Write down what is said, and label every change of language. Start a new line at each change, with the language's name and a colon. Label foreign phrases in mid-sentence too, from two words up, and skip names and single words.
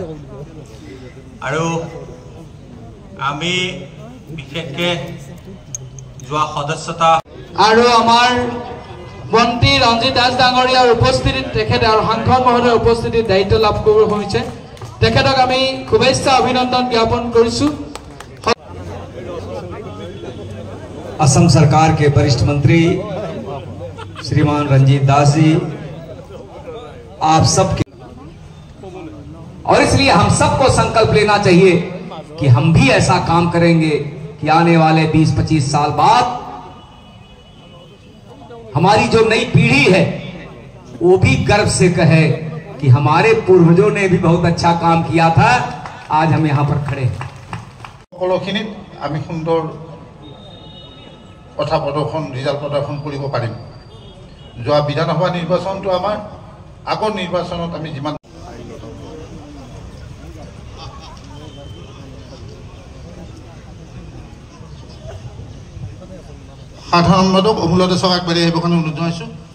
Assamese: আৰু আমি বিশেষকৈ যোৱা সদস্যতা আৰু আমাৰ মন্ত্ৰী ৰঞ্জিত দাস ডাঙৰীয়াৰ উপস্থিতিত তেখেত আৰু সাংসদ মহোদয়ৰ উপস্থিতিত দায়িত্ব লাভ কৰিব হৈছে। তেখেতক আমি শুভেচ্ছা অভিনন্দন জ্ঞাপন কৰিছোঁ।
Hindi: असम सरकार के वरिष्ठ मंत्री श्रीमान रंजीत दास जी, आप सबके, और इसलिए हम सबको संकल्प लेना चाहिए कि हम भी ऐसा काम करेंगे कि आने वाले 20-25 साल बाद हमारी जो नई पीढ़ी है वो भी गर्व से कहे कि हमारे पूर्वजों ने भी बहुत अच्छा काम किया था, आज हम यहाँ पर खड़े हैं।
Assamese: সুন্দৰ কথা প্ৰদৰ্শন, ৰিজাল্ট প্ৰদৰ্শন কৰিব পাৰিম। যোৱা বিধানসভা নিৰ্বাচনটো আমাৰ আগৰ নিৰ্বাচনত আমি যিমান সাধাৰণ সম্পাদক অমূল্য দাসক আগবাঢ়ি আহিবৰ কাৰণে অনুৰোধ জনাইছোঁ।